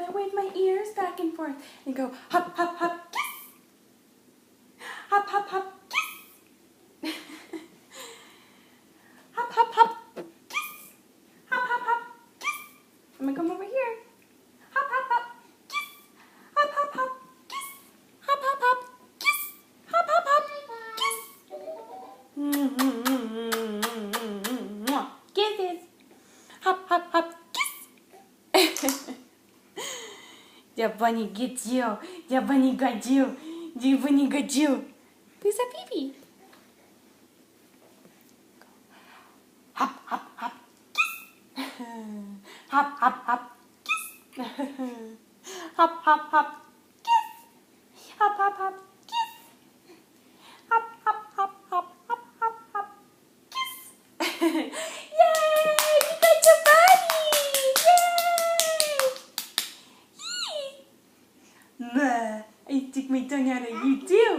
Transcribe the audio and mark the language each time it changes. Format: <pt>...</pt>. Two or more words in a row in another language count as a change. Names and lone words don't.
<en>I wave my ears back and forth. And go hop, hop, hop, kiss. Hop, hop, hop, kiss. Hop, hop, hop, kiss. Hop, hop, hop, kiss. I'm going to come over here. Hop, hop, hop, kiss. Hop, hop, hop, kiss. Hop, hop, hop, kiss. Hop, hop, hop, kiss. Kisses. Hop, hop, hop, kiss. The bunny gets you. The bunny got you. The bunny got you. Who's that baby? Hop, hop, hop, kiss. Hop, hop, hop, kiss. Hop, hop, hop, kiss. Hop, hop, hop, kiss. Hop, hop, hop, hop, hop, hop, hop, kiss. Yay! You got your bunny! Yay! Yee! I stick my tongue out at you too.</en>